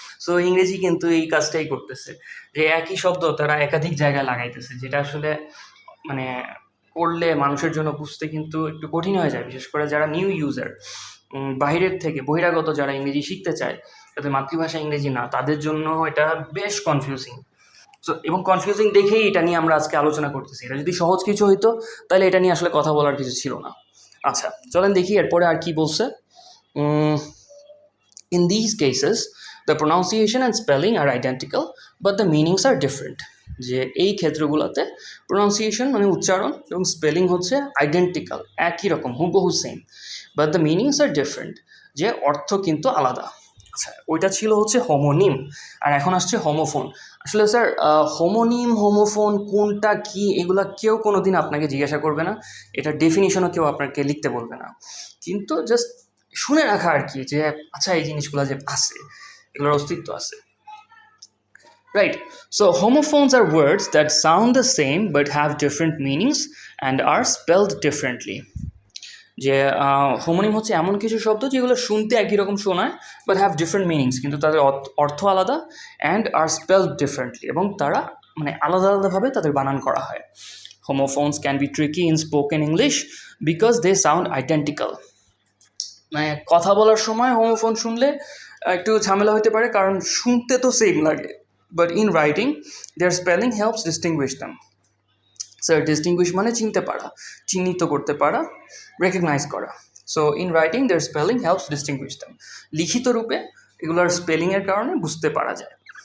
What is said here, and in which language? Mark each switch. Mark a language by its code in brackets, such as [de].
[bn] So ইংরেজি কিন্তু এই কাজটাই করতেছে, যে একই শব্দ তারা একাধিক জায়গায় লাগাইতেছে, যেটা আসলে মানে করলে মানুষের জন্য বুঝতে কিন্তু একটু কঠিন হয়ে যায়, বিশেষ করে যারা নিউ ইউজার, বাইরের থেকে বহিরাগত যারা ইংরেজি শিখতে চায়, তাদের মাতৃভাষা ইংরেজি না, তাদের জন্য এটা বেশ কনফিউজিং। সো এবং কনফিউজিং দেখেই এটা নিয়ে আমরা আজকে আলোচনা করতেছি। এটা যদি সহজ কিছু হইতো তাহলে এটা নিয়ে আসলে কথা বলার কিছু ছিল না। আচ্ছা, চলেন দেখি এরপরে আর কি বলছে। [en] In these cases, the pronunciation and spelling are identical, but the meanings are different. [bn] যে এই ক্ষেত্রগুলোতে প্রোনাউন্সিয়েশন মানে উচ্চারণ এবং স্পেলিং হচ্ছে আইডেন্টিক্যাল, একই রকম, হুবহু same, [en] but the meanings are different, [bn] যে অর্থ কিন্তু আলাদা। আচ্ছা, ওইটা ছিল হচ্ছে হোমোনিম, আর এখন আসছে হোমোফোন। আসলে স্যার হোমোনিম, হোমোফোন কোনটা কি এগুলা কেউ কোনো দিন আপনাকে জিজ্ঞাসা করবে না, এটা ডেফিনিশনও কেউ আপনাকে লিখতে বলবে না, কিন্তু জাস্ট শুনে রাখা আর কি, যে আচ্ছা এই জিনিসগুলো যে আছে, এগুলোর অস্তিত্ব আছে। [en] Right. So homophones are words that sound the same but have different meanings and are spelled differently. [bn] যে হোমোনিম হচ্ছে এমন কিছু শব্দ যেগুলো শুনতে একই রকম শোনায় [en] but have different meanings, [bn] কিন্তু তাদের অর্থ আলাদা, [en] and are spelled differently, [bn] এবং তারা মানে আলাদা আলাদাভাবে তাদের বানান করা হয়। [en] Homophones can be tricky in spoken English because they sound identical. [bn] মানে কথা বলার সময় হোমোফোন শুনলে একটু ঝামেলা হতে পারে, কারণ শুনতে তো সেম লাগে, [en] But in writing their spelling helps distinguish them. [bn] Sir distinguished মানে চিনতে পারা, চিহ্নিত করতে পারা, রেকগনাইজ করা। [en] so in writing their spelling helps distinguish them, [bn] লিখিত রূপে এগুলোর স্পেলিংয়ের কারণে বুঝতে পারা যায়।